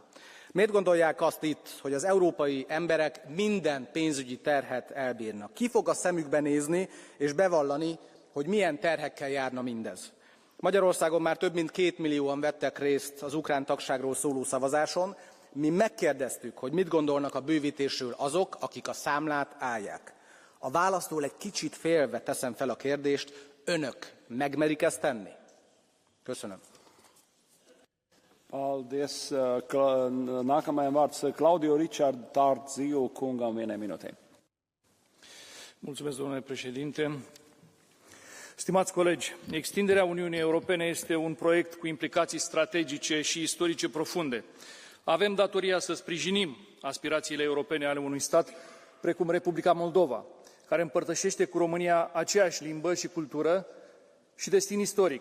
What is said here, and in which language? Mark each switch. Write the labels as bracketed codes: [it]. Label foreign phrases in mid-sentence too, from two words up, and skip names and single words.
[hu] Miért gondolják azt itt, hogy az európai emberek minden pénzügyi terhet elbírnak? Ki fog a szemükbe nézni és bevallani, hogy milyen terhekkel járna mindez? Magyarországon már több mint 2 millióan vettek részt az ukrán tagságról szóló szavazáson. Mi megkérdeztük, hogy mit gondolnak a bővítésről azok, akik a számlát állják. A választól egy kicsit félve teszem fel a kérdést, önök megmerik ezt tenni? Köszönöm. [lv] Paldies. Nākamajam vārds Claudio Richard Tardzio kungam, vienai minūtei. [ro] Mulțumesc, domnule președinte. Stimați colegi, extinderea Uniunii Europene este un proiect cu implicații strategice și istorice profunde. Avem datoria să sprijinim aspirațiile europene ale unui stat precum Republica Moldova, care împărtășește cu România aceeași limbă și cultură și destin istoric.